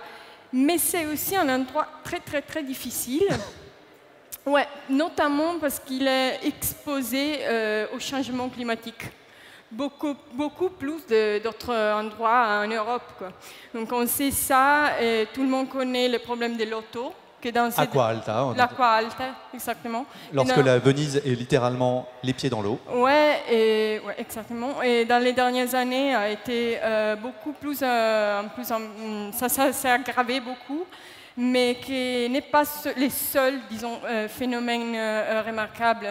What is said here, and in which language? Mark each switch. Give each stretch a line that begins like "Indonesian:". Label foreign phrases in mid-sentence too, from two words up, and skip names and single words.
French: Mais c'est aussi un endroit très très très difficile. Ouais, notamment parce qu'il est exposé au changement climatique. Beaucoup plus d'autres endroits en Europe, quoi. Donc on sait ça, et tout le monde connaît le problème de l'auto.
Italian: Acqua alta. L'acqua alta,
French: exactement. Lorsque la Venise est littéralement les pieds dans l'eau. Ouais, exactement. Et dans les dernières années, a été beaucoup plus, ça s'est aggravé beaucoup, mais qui n'est pas les seuls, disons, phénomènes remarquables.